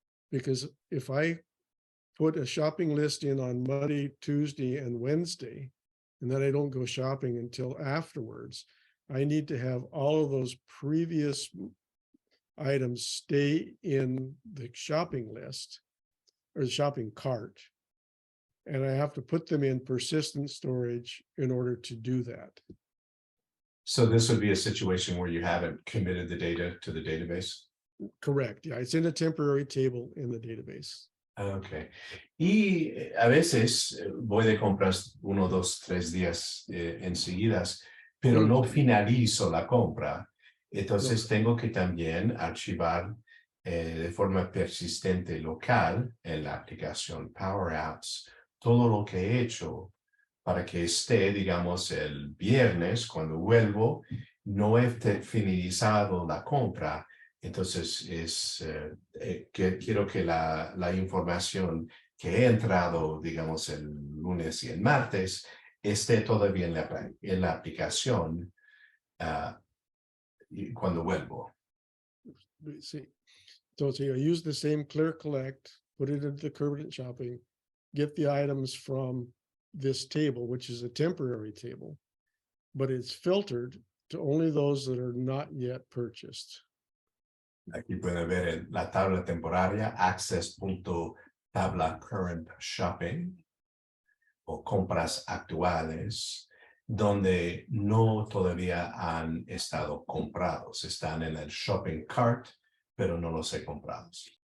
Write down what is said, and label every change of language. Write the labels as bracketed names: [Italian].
[English] Because if I put a shopping list in on Monday, Tuesday, and Wednesday, and then I don't go shopping until afterwards, I need to have all of those previous items stay in the shopping list or the shopping cart. And I have to put them in persistent storage in order to do that. So this would be a situation where you haven't committed the data to the database? Correct. Yeah, it's in a temporary table in the database. Okay. [Spanish] Y a veces voy de compras 1, 2, 3 días enseguidas, pero no finalizo la compra. Entonces tengo que también archivar de forma persistente local en la aplicación PowerApps todo lo que he hecho para que esté, digamos, el viernes cuando vuelvo, no he finalizado la compra. Entonces, quiero que la información que he entrado, digamos, el lunes y el martes, esté todavía en la aplicación cuando vuelvo. [English] See, so I use the same Clear Collect, put it into the current shopping, get the items from this table, which is a temporary table, but it's filtered to only those that are not yet purchased. [Spanish] Aquí pueden ver en la tabla temporaria, access.tabla current shopping, o compras actuales, donde no todavía han estado comprados. Están en el shopping cart, pero no los he comprados.